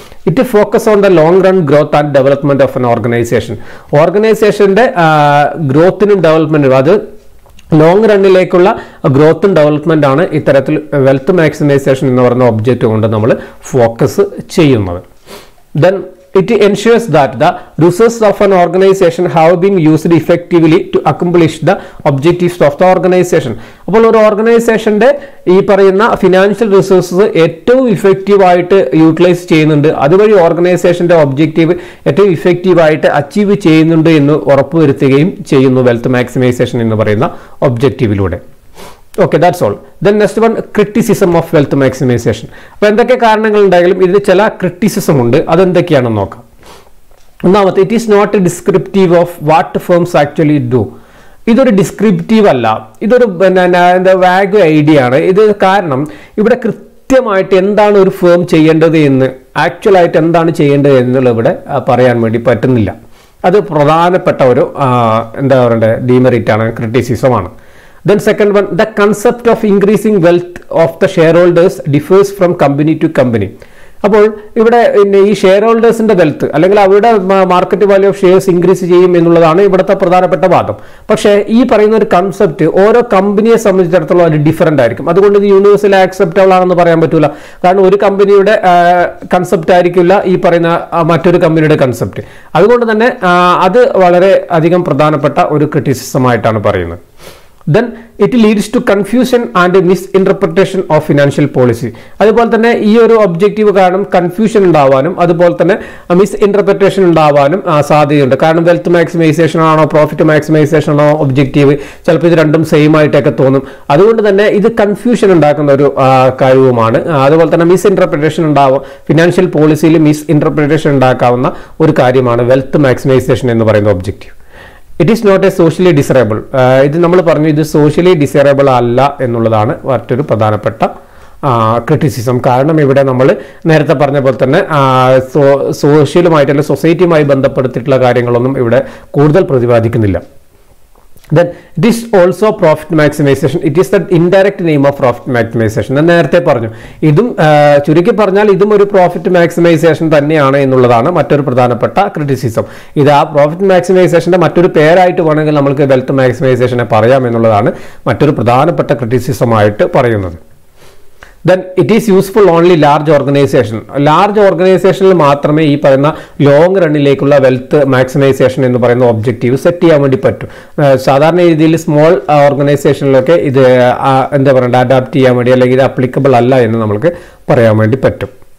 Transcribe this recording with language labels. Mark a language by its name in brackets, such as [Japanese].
[English] it focus on the long run growth and development of an [Malayalam] ഓർഗനൈസേഷന്റെ ഗ്രോത്തിനും ഡെവലപ്മെന്റിനും അത് long റണ്ണിലേക്കുള്ള ഗ്രോത്തും development ആണ് ഇത്തരത്തിൽ wealth maximisation എന്ന് പറയുന്ന ഒബ്ജക്റ്റ് കൊണ്ട് നമ്മൾ ഫോക്കസ് ചെയ്യുന്നത്. [English] Then it ensures that the resources of an organization have been used effectively to accomplish the objectives of the organization. [Malayalam] അപ്പോൾ ഒരു ഓർഗനൈസേഷന്റെ ഈ പറയുന്ന ഫിനാൻഷ്യൽ റിസോഴ്സസ് ഏറ്റവും ഇഫക്റ്റീവായിട്ട് യൂട്ടിലൈസ് ചെയ്യുന്നുണ്ട്, അതുവഴി ഓർഗനൈസേഷന്റെ ഒബ്ജക്റ്റീവ് ഏറ്റവും ഇഫക്റ്റീവായിട്ട് അച്ചീവ് ചെയ്യുന്നുണ്ട് എന്ന് ഉറപ്പുവരുത്തുകയും ചെയ്യുന്നു വെൽത്ത് മാക്സിമൈസേഷൻ എന്ന് പറയുന്ന ഒബ്ജക്റ്റീവിലൂടെ. [English] Okay, that's all. Then next one, criticism of wealth maximization. [Malayalam] അപ്പോൾ എന്തൊക്കെ കാരണങ്ങൾ ഉണ്ടായാലും ഇതിന് ചില ക്രിറ്റിസിസം ഉണ്ട്, അതെന്തൊക്കെയാണെന്ന് നോക്കാം. [English] ഒന്നാമത്തെ, it is not descriptive of what firms actually do. [Malayalam] ഇതൊരു ഡിസ്ക്രിപ്റ്റീവ് അല്ല, ഇതൊരു എന്താ വാഗ് ഐഡിയ ആണ് ഇത്. കാരണം ഇവിടെ കൃത്യമായിട്ട് എന്താണ് ഒരു ഫേം ചെയ്യേണ്ടത് എന്ന് ആക്ച്വലായിട്ട് എന്താണ് ചെയ്യേണ്ടത് എന്നുള്ളത് ഇവിടെ പറയാൻ വേണ്ടി പറ്റുന്നില്ല. അത് പ്രധാനപ്പെട്ട ഒരു എന്താ പറയണ്ടേ ഡീമെറിറ്റ് ആണ്, ക്രിറ്റിസിസമാണ്. [English] Then second one, the concept of increasing wealth of the shareholders differs from company to company. [Malayalam] അപ്പോൾ ഇവിടെ ഈ ഷെയർ ഹോൾഡേഴ്സിന്റെ വെൽത്ത് അല്ലെങ്കിൽ അവരുടെ market value of shares increase ചെയ്യും എന്നുള്ളതാണ് ഇവിടുത്തെ പ്രധാനപ്പെട്ട വാദം. പക്ഷേ ഈ പറയുന്ന ഒരു കൺസെപ്റ്റ് ഓരോ കമ്പനിയെ സംബന്ധിച്ചിടത്തോളം അത് ഡിഫറൻ്റ് ആയിരിക്കും. അതുകൊണ്ട് ഇത് യൂണിവേഴ്സലി ആക്സെപ്റ്റബിൾ ആണെന്ന് പറയാൻ പറ്റില്ല. കാരണം ഒരു കമ്പനിയുടെ കൺസെപ്റ്റ് ആയിരിക്കില്ല ഈ പറയുന്ന മറ്റൊരു കമ്പനിയുടെ കൺസെപ്റ്റ്. അതുകൊണ്ട് തന്നെ അത് വളരെ അധികം പ്രധാനപ്പെട്ട ഒരു ക്രിറ്റിസിസം ആയിട്ടാണ് പറയുന്നത്. [English] Then it leads to confusion and misinterpretation of financial policy. [Malayalam] അതുപോലെ തന്നെ ഈ ഒരു ഒബ്ജക്റ്റീവ് കാരണം കൺഫ്യൂഷൻ ഉണ്ടാവാനും അതുപോലെ തന്നെ മിസ്ഇന്റർപ്രിറ്റേഷൻ ഉണ്ടാവാനും സാധ്യതയുണ്ട്. കാരണം വെൽത്ത് മാക്സിമൈസേഷൻ ആണോ പ്രോഫിറ്റ് മാക്സിമൈസേഷൻ ആണോ ഒബ്ജക്റ്റീവ്, ചിലപ്പോൾ ഇത് രണ്ടും സെയിം ആയിട്ടൊക്കെ തോന്നും. അതുകൊണ്ട് തന്നെ ഇത് കൺഫ്യൂഷൻ ഉണ്ടാക്കുന്ന ഒരു കാര്യവുമാണ്. അതുപോലെ തന്നെ മിസ്ഇന്റർപ്രിറ്റേഷൻ ഉണ്ടാവും, ഫിനാൻഷ്യൽ പോളിസിയിൽ മിസ്ഇന്റർപ്രിറ്റേഷൻ ഉണ്ടാക്കാവുന്ന ഒരു കാര്യമാണ് വെൽത്ത് മാക്സിമൈസേഷൻ എന്ന് പറയുന്ന objective. [English] It is not a socially desirable. [Malayalam] ഇത് നമ്മൾ പറഞ്ഞു, ഇത് സോഷ്യലി ഡിസൈറബിൾ അല്ല എന്നുള്ളതാണ് മറ്റൊരു പ്രധാനപ്പെട്ട ക്രിറ്റിസിസം. കാരണം ഇവിടെ നമ്മൾ നേരത്തെ പറഞ്ഞ പോലെ തന്നെ സോഷ്യലുമായിട്ട് അല്ലെങ്കിൽ സൊസൈറ്റിയുമായി ബന്ധപ്പെടുത്തിയിട്ടുള്ള കാര്യങ്ങളൊന്നും ഇവിടെ കൂടുതൽ പ്രതിപാദിക്കുന്നില്ല. [English] Then it is also profit maximization. It is the indirect name of profit maximization. [Malayalam] ഞാൻ നേരത്തെ പറഞ്ഞു, ഇതും ചുരുക്കി പറഞ്ഞാൽ ഇതും ഒരു പ്രോഫിറ്റ് മാക്സിമൈസേഷൻ തന്നെയാണ് എന്നുള്ളതാണ് മറ്റൊരു പ്രധാനപ്പെട്ട ക്രിറ്റിസിസം. ഇത് ആ പ്രോഫിറ്റ് മാക്സിമൈസേഷന്റെ മറ്റൊരു പേരായിട്ട് വേണമെങ്കിൽ നമുക്ക് വെൽത്ത് മാക്സിമൈസേഷനെ പറയാം എന്നുള്ളതാണ് മറ്റൊരു പ്രധാനപ്പെട്ട ക്രിറ്റിസിസം ആയിട്ട് പറയുന്നത്. [English] Then it is useful only large organization. [Malayalam] Large ഓർഗനൈസേഷനിൽ മാത്രമേ ഈ പറയുന്ന ലോങ് റണ്ണിലേക്കുള്ള വെൽത്ത് മാക്സിമൈസേഷൻ എന്ന് പറയുന്ന ഒബ്ജക്റ്റീവ് സെറ്റ് ചെയ്യാൻ വേണ്ടി പറ്റും. സാധാരണ രീതിയിൽ സ്മോൾ ഓർഗനൈസേഷനിലൊക്കെ ഇത് എന്താ പറയുക അഡാപ്റ്റ് ചെയ്യാൻ വേണ്ടി അല്ലെങ്കിൽ ഇത് അപ്ലിക്കബിൾ അല്ല എന്ന് നമുക്ക് പറയാൻ വേണ്ടി പറ്റും.